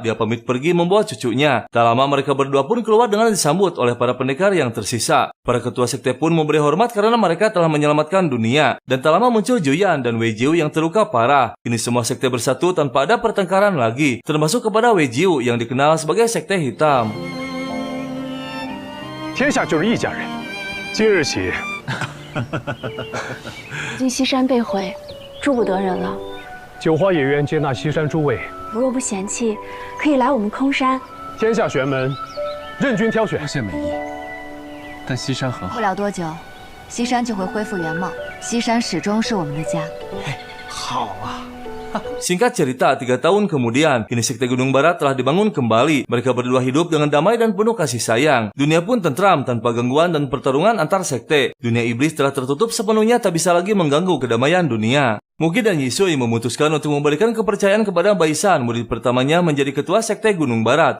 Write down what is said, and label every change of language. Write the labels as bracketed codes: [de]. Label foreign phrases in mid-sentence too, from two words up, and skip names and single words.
[id] Dia pamit pergi membawa cucunya. Tak lama mereka berdua pun keluar dengan disambut oleh para pendekar yang tersisa. Para ketua sekte pun memberi hormat karena mereka telah menyelamatkan dunia. Dan tak lama muncul Juyan dan Wei Jiu yang terluka parah. Kini semua sekte bersatu tanpa ada pertengkaran lagi. Termasuk kepada Wei Jiu yang dikenal sebagai sekte hitam. [zh] 天下就是一家人，今日起，今西山被毁，住不得人了。九花野渊接纳西山诸位，如若不嫌弃，可以来我们空山。天下玄门，任君挑选。多谢美意，但西山很好。不了多久，西山就会恢复原貌。西山始终是我们的家。好啊。 [id] Singkat cerita, 3 tahun kemudian, kini sekte Gunung Barat telah dibangun kembali. Mereka berdua hidup dengan damai dan penuh kasih sayang. Dunia pun tentram tanpa gangguan dan pertarungan antar sekte. Dunia iblis telah tertutup sepenuhnya, tak bisa lagi mengganggu kedamaian dunia. Muki dan Yisui memutuskan untuk memberikan kepercayaan kepada Baisan, murid pertamanya menjadi ketua sekte Gunung Barat.